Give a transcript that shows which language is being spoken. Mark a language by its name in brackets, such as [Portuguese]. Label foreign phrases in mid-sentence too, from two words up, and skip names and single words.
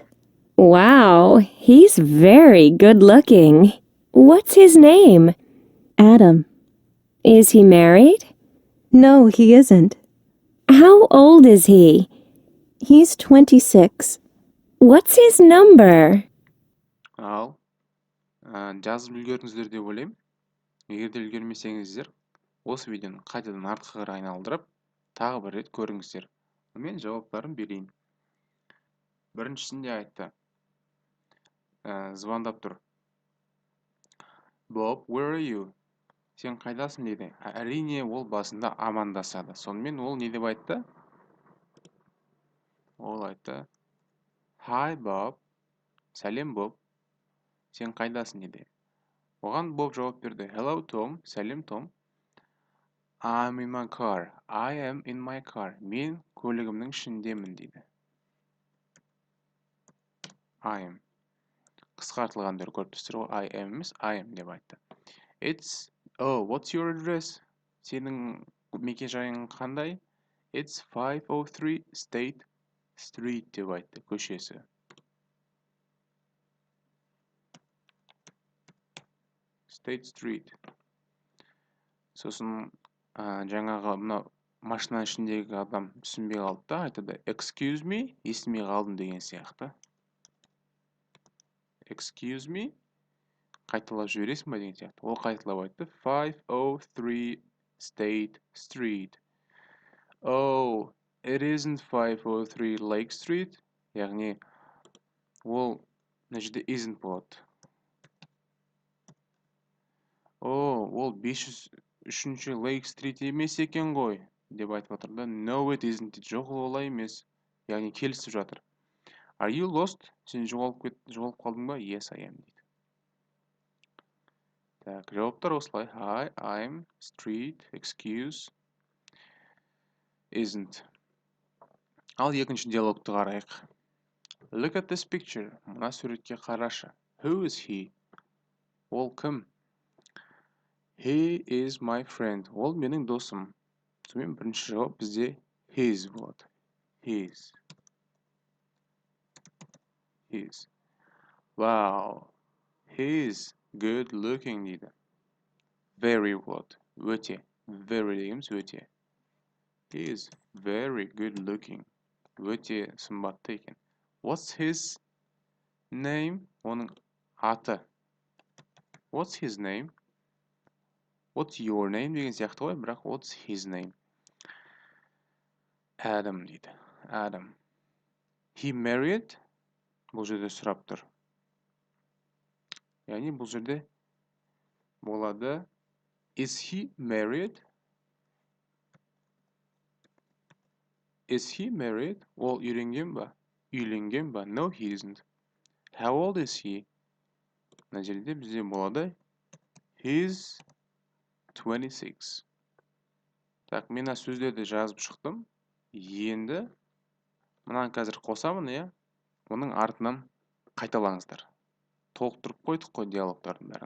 [English] Wow, he's very good looking. What's his name? Adam. Is he married? No, he isn't. How old is he? He's 26. What's his number? [Kazakh] Ал, жазып үлгердіңіздер деп ойлаймын. Егер де үлгермесеңіздер, осы видеоны қайтадан артқа қарай айналдырып, тағы бір рет көріңіздер. Мен жауаптарын берейін. Біріншісінде айтты. Звондап тұр. [English] Bob, where are you? [Kazakh] Сен қайдасың дейді. Әрине ол басында амандасады. Сонымен ол не деп айтты? Ол айтты. Hi, Bob. Сәлем, Bob. Сен қайдасың дейді. Оған Bob жауап берді. Hello, Tom. Сәлем, Tom. [English] I'm in my car. I am in my car. [Kazakh] Мен көлігімнің ішіндемін дейді. [English] I am. [Kazakh] Қысқартылған түрі көріп тұрсыздар ғой. [English] I am [Kazakh] емес, [English] I am [Kazakh] деп айтты. [English] Oh, what's your address? [Kazakh] Сенің мекен жайың қандай? It's 503 State Street деп айтты, көшесі. State Street. Сосын жаңағы мына машина ішіндегі адам түсінбей қалды да, айтады. [English] Excuse me, [Kazakh] естімей қалдым деген сияқты. [English] Excuse me, [Kazakh] қайталап жібересің ба деген сияқты. Ол қайталап айтты. [English] 503 State Street. Oh, it isn't 503 Lake Street. [Kazakh] Яғни, ол мына жерде isn't болады. Ол 503 Lake Street емес екен ғой, деп айтып жатыр да. [English] No, it isn't. [Kazakh] Жоқ, олай емес. Яғни, келісіп жатыр. [English] Are you lost? [Kazakh] Сен жоғалып қалдың ба? [English] Yes, I am [Kazakh] дейді. Так, жауаптар осылай. [English] Hi, I'm, street, excuse, isn't. [Kazakh] Ал екінші диалогты қарайық. [English] Look at this picture. [Kazakh] Мына суретке қарашы. [English] Who is he? [Kazakh] Ол кім? [English] He is my friend. [Kazakh] Ол менің досым. Сонымен бірінші жауап бізде His болады. [English] His. Wow. He's good looking [Kazakh] дейді. Very болады. Өте. Very дегеніміз өте. [English] He is very good looking. [Kazakh] Өте сымбатты екен. [English] What's his name? [Kazakh] Оның аты. [English] What's his name? What's your name [Kazakh] деген сияқты ғой, бірақ [English] what's his name? [Kazakh] Adam дейді. Adam. [English] He married? [Kazakh] Бұл жерде сұрап тұр. Яғни бұл жерде болады. [English] Is he married? Is he married? [Kazakh] Ол үйленген ба? Үйленген ба? [English] No, he isn't. How old is he? [Kazakh] Мына жерде бізде болады. [English] He's 26. [Kazakh] Так, мен сөздерді жазып шықтым. Енді мынаны қазір қосамын, иә? Оның артынан қайталаңыздар. Толықтырып қойдық қой диалогтардың бәрін.